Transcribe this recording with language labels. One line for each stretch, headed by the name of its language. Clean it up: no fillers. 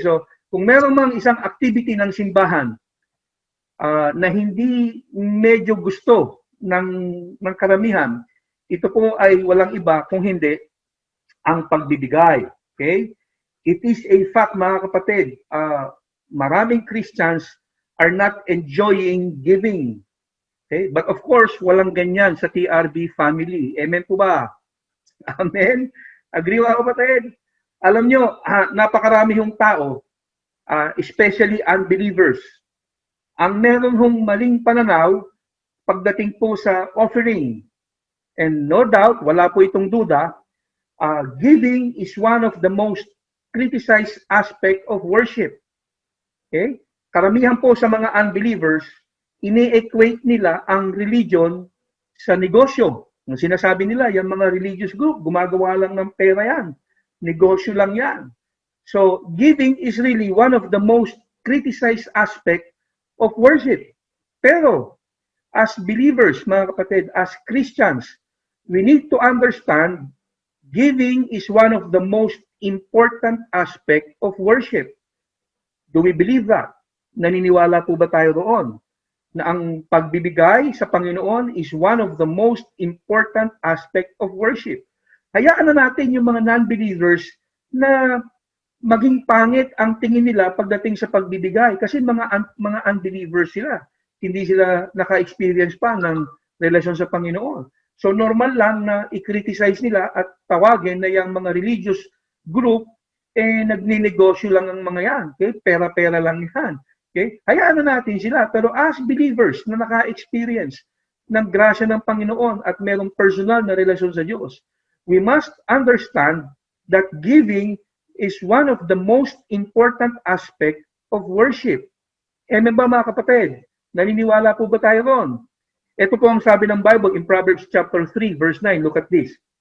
Filipino: So, kung meron mang isang activity ng simbahan na hindi medyo gusto ng karamihan, ito po ay walang iba kung hindi ang pagbibigay, okay?
English: It is a fact, mga kapatid, maraming Christians are not enjoying giving.
Filipino: Okay?
English: But of course,
Filipino: walang ganyan sa TRB family. Amen po ba? Amen? Agree ba, kapatid? Alam nyo, napakarami yung tao,
English: especially unbelievers,
Filipino: ang meron hong maling pananaw pagdating po sa offering.
English: And no doubt,
Filipino: wala po itong duda,
English: giving is one of the most criticized aspect of worship. Okay?
Filipino: Karamihan po sa mga unbelievers, ini-equate nila ang religion sa negosyo. Ang sinasabi nila, yung mga religious group, gumagawa lang ng pera yan. Negosyo lang yan.
English: So, giving is really one of the most criticized aspect of worship. Pero, as believers,
Filipino: mga kapatid,
English: as Christians, we need to understand giving is one of the most important aspect of worship. Do we believe that?
Filipino: Naniniwala po ba tayo roon na ang pagbibigay sa Panginoon
English: is one of the most important aspect of worship?
Filipino: Hayaan na natin yung mga non-believers na maging pangit ang tingin nila pagdating sa pagbibigay kasi mga unbelievers sila. Hindi sila naka-experience pa ng relasyon sa Panginoon. So normal lang na i-criticize nila at tawagin na yung mga religious group nagninegosyo lang ang mga yan. Okay? Pera-pera lang yan. Okay? Hayaan na natin sila. Pero
English: as believers
Filipino: na naka-experience ng grasya ng Panginoon at merong personal na relasyon sa Diyos.
English: We must understand that giving is one of the most important aspect of worship.
Filipino: Amen ba mga kapatid? Naniniwala po ba tayo ron? Ito po ang sabi ng Bible in Proverbs chapter 3 verse 9.
English: Look at this.